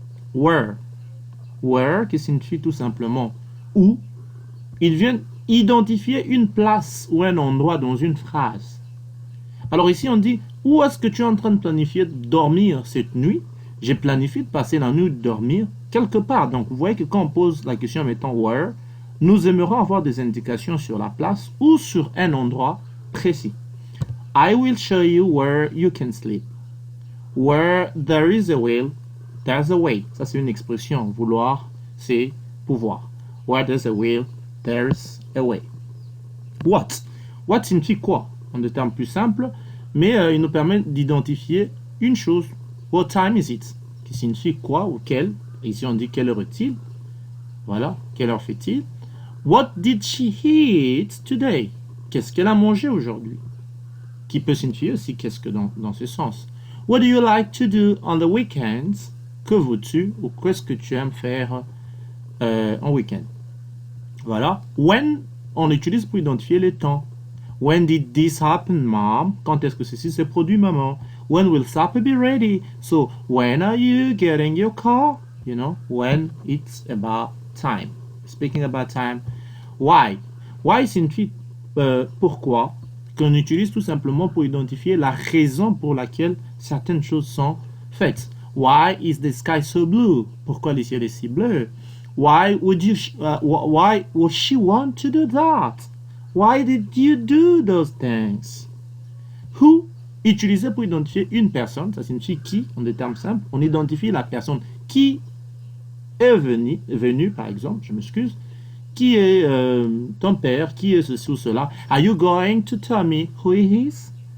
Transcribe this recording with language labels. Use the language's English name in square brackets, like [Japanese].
[French] « Where » where, qui signifie tout simplement où, il vient identifier une place ou un endroit dans une phrase. Alors ici, on dit, où est-ce que tu es en train de planifier de dormir cette nuit? J'ai planifié de passer la nuit de dormir quelque part. Donc, vous voyez que quand on pose la question en mettant where, nous aimerons avoir des indications sur la place ou sur un endroit précis. [English] I will show you where you can sleep. Where there is a will, there's a way. [French] Ça, c'est une expression. Vouloir, c'est pouvoir. [English] Where there's a will, there's a way. [French] What? What signifie quoi? En des termes plus simples, mais il nous permet d'identifier une chose. [English] What time is it? [French] Qui signifie quoi ou quelle? Ici, on dit quelle heure est-il? Voilà, quelle heure fait-il? [English] What did she eat today? [French] Qu'est-ce qu'elle a mangé aujourd'hui? Qui peut signifier aussi qu'est-ce que dans ce sens. [English] What do you like to do on the weekends? [French] Que veux-tu ou qu'est-ce que tu aimes faire en week-end? Voilà. When, on utilise pour identifier les temps. [English] When did this happen, mom? [French] Quand est-ce que ceci s'est produit, maman? [English] When will supper be ready? So, when are you getting your car? You know, when it's about time. Speaking about time. Why? [French] Why signifie pourquoi, qu'on utilise tout simplement pour identifier la raison pour laquelle certaines choses sont faites. [English] Why is the sky so blue? [French] Pourquoi le ciel est si bleu? [English] Why would she want to do that? Why did you do those things? [French] Who, utilisé pour identifier une personne, ça signifie qui, en des termes simples. On identifie la personne qui est venue, par exemple, je m'excuse, qui est ton père, qui est ceci ou cela. [English] Are you going to tell me who he is?